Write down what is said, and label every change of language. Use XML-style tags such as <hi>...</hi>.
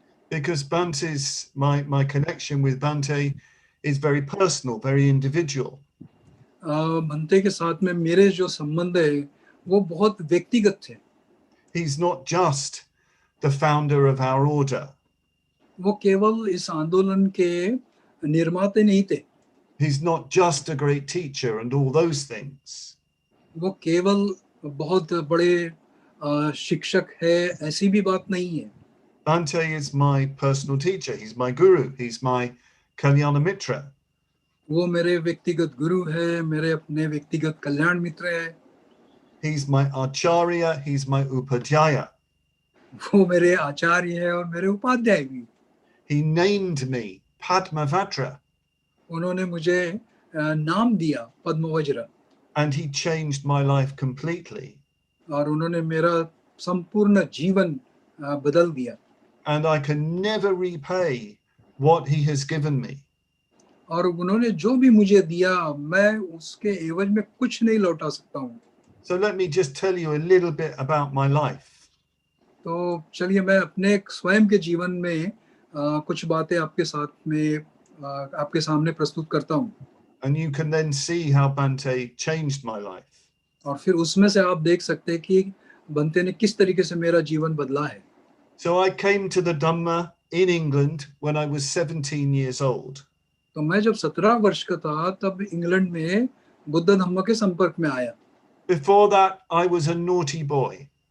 <en>Because my connection with Bhante is very personal, very individual.</en> <hi>Bhante के साथ में मेरे जो संबंध है वो बहुत व्यक्तिगत थे.</hi> <en>He's not just the founder of our order.</en> <hi>वो केवल इस आंदोलन के निर्माता नहीं थे.</hi> <en>He's not just a great teacher and all those things.</en> <hi>वो केवल बहुत बड़े शिक्षक है ऐसी भी बात नहीं है.</hi> <en>Bhante is my personal teacher. He's my guru. He's my Kalyana Mitra.</en> <hi>वो मेरे व्यक्तिगत गुरु है, मेरे अपने व्यक्तिगत कल्याण मित्र है.</hi> <en>He's my acharya. He's my upadhyaya.</en> <hi>वो मेरे आचार्य है और मेरे उपाध्याय भी.</hi> <en>He named me Padmavajra.</en> <hi>उन्होंने मुझे नाम दिया पद्मवज्र.</hi> <en>And he changed my life completely.</en> <hi>और उन्होंने मेरा संपूर्ण जीवन बदल दिया.</hi> <en>And I can never repay what he has given me.</en> <hi>और उन्होंने जो भी मुझे दिया मैं उसके एवज में कुछ नहीं लौटा सकता हूँ.</hi> <en>So let me just tell you a little bit about my life.</en> <hi>तो चलिए मैं अपने स्वयं के जीवन में कुछ बातें आपके साथ में आपके सामने प्रस्तुत करता हूँ.</hi> <en>And you can then see how Bhante changed my life.</en> <hi>और फिर उसमें से आप देख सकते हैं कि बंते ने किस तरीके से मेरा जीवन बदला है.</hi> <en>So I came to the Dhamma in England when I was 17 years old.</en> <hi>तो मैं जब 17 वर्ष का था तब इंग्लैंड में बुद्ध धम्म के संपर्क में आया.</hi> <en>Before that, I was a naughty boy.</en>